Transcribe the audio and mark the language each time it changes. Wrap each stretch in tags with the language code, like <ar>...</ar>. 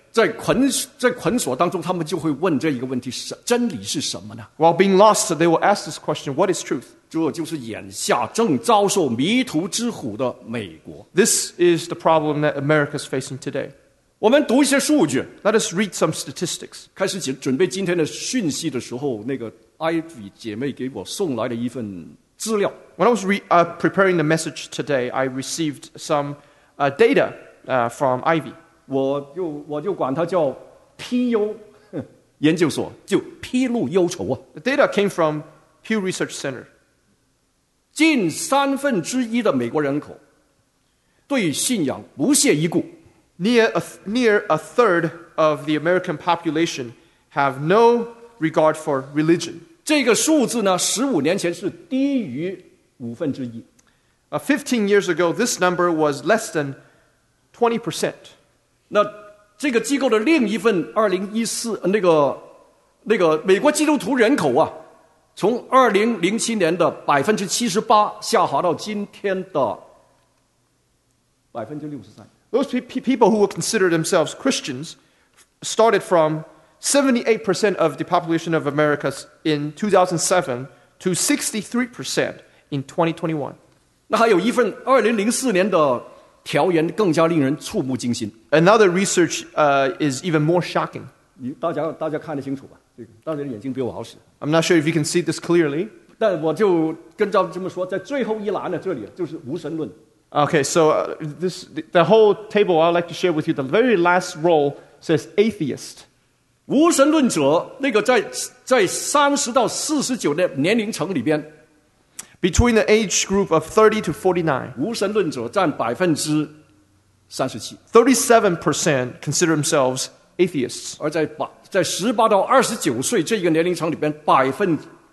<zh>在捆锁当中，他们就会问这一个问题：真理是什么呢？</zh> <en>While being lost, they will ask this question: What is truth?</en> <zh>这就是眼下正遭受迷途之苦的美国。</zh> <en>This is the problem that America is facing today.</en> <zh>我们读一些数据。</zh> <en>Let us read some statistics.</en> <zh>开始准备今天的讯息的时候，那个 Ivy 姐妹给我送来了一份资料。</zh> <en>When I was preparing the message today, I received some data from Ivy.</en> <zh>我就管它叫 PU 研究所，就披露忧愁啊。</zh> <en>The data came from Pew Research Center.</en> <zh>近三分之一的美国人口对信仰不屑一顾。</zh> <en>Near a third of the American population have no regard for religion.</en> <zh>这个数字呢 ,15 年前是低于五分之一。</zh> <en>15 years ago, this number was less than 20%.</en> <zh>那这个机构的另一份2014那个美国基督徒人口啊从2007年的 78% 下滑到今天的 63%。</zh> <en>Those people who would consider themselves Christians started from 78% of the population of America in 2007 to 63% in 2021.</en> <zh>那还有一份2004年的调研更加令人触目惊心。</zh> <en>Another research is even more shocking.</en> <zh>大家看得清楚吧，这个，大家的眼睛比我好使。</zh> <en>I'm not sure if you can see this clearly.</en> <zh>但我就跟着这么说，在最后一栏的这里，就是无神论。</zh> <en>Okay, so the whole table I'd like to share with you, the very last row says atheist.</en> <zh>无神论者，那个在30到49的年龄层里边。</zh> <en>Between the age group of 30 to 49.</en> <zh>无神论者占 37%.</zh> <en>37% consider themselves atheists.</en> <zh>而在18到29岁这个年龄层里边 40%.</zh>